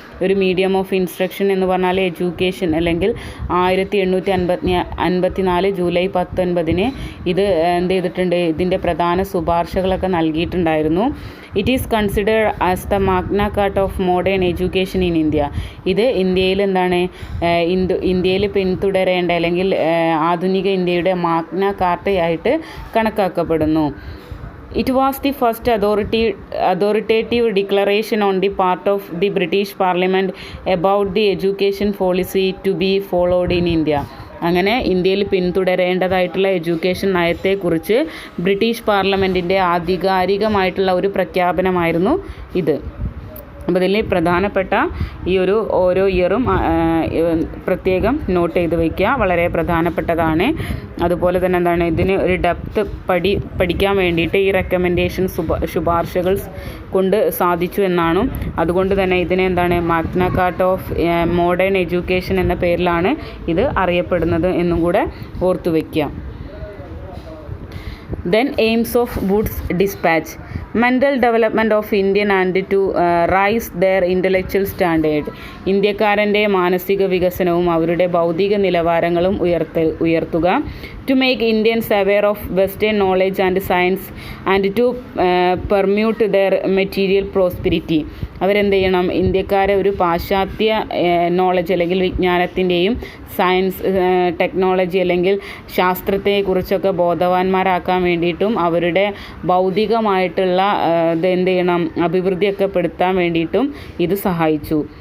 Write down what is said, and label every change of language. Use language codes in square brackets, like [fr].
[ml] ഒരു medium of instruction എന്ന് പറഞ്ഞാൽ എഡ്യൂക്കേഷൻ, അല്ലെങ്കിൽ 1854 ജൂലൈ 19 ഇത് എന്ത് ചെയ്തിട്ടുണ്ട്, ഇതിൻ്റെ പ്രധാന ശുപാർശകളൊക്കെ നൽകിയിട്ടുണ്ടായിരുന്നു. [en] It is considered as the Magna Carta of modern education in India. [ml] ഇത് ഇന്ത്യയിൽ എന്താണ്, ഇന്ത്യയിൽ പിന്തുടരേണ്ട അല്ലെങ്കിൽ ആധുനിക ഇന്ത്യയുടെ മാഗ്ന കാർട്ടയായിട്ട് കണക്കാക്കപ്പെടുന്നു. [en] It was the first authoritative declaration on the part of the British Parliament about the education policy to be followed in India. [ml] അങ്ങനെ ഇന്ത്യയിൽ പിന്തുടരേണ്ടതായിട്ടുള്ള എഡ്യൂക്കേഷൻ നയത്തെക്കുറിച്ച് ബ്രിട്ടീഷ് പാർലമെൻറ്റിൻ്റെ ആധികാരികമായിട്ടുള്ള ഒരു പ്രഖ്യാപനമായിരുന്നു ഇത്. അപ്പോൾ ഇതിൽ പ്രധാനപ്പെട്ട ഈ ഒരു ഓരോ ഇയറും പ്രത്യേകം നോട്ട് ചെയ്ത് വയ്ക്കുക, വളരെ പ്രധാനപ്പെട്ടതാണ്. അതുപോലെ തന്നെ എന്താണ്, ഇതിന് ഒരു ഡെപ്ത് പഠിക്കാൻ വേണ്ടിയിട്ട് ഈ റെക്കമെൻഡേഷൻ ശുപാർശകൾ കൊണ്ട് സാധിച്ചു എന്നാണ്. അതുകൊണ്ട് തന്നെ ഇതിനെ എന്താണ്, Magna Carta of modern education എന്ന പേരിലാണ് ഇത് അറിയപ്പെടുന്നത് എന്നും കൂടെ ഓർത്തു വയ്ക്കുക. [en] Then aims of Wood's dispatch: mental development of Indian and to rise their intellectual standard. [ml] ഇന്ത്യക്കാരൻ്റെ മാനസിക വികസനവും അവരുടെ ഭൗതിക നിലവാരങ്ങളും ഉയർത്തുക. [en] To make Indians aware of Western knowledge and science and to permute their material prosperity. [ml] അവരെന്ത് ചെയ്യണം, ഇന്ത്യക്കാരെ ഒരു പാശ്ചാത്യ നോളജ് അല്ലെങ്കിൽ വിജ്ഞാനത്തിൻ്റെയും സയൻസ് ടെക്നോളജി അല്ലെങ്കിൽ ശാസ്ത്രത്തെക്കുറിച്ചൊക്കെ ബോധവാന്മാരാക്കാൻ വേണ്ടിയിട്ടും അവരുടെ ഭൗതികമായിട്ടുള്ള ഇത് എന്ത് ചെയ്യണം, അഭിവൃദ്ധിയൊക്കെ പെടുത്താൻ വേണ്ടിയിട്ടും ഇത് സഹായിച്ചു.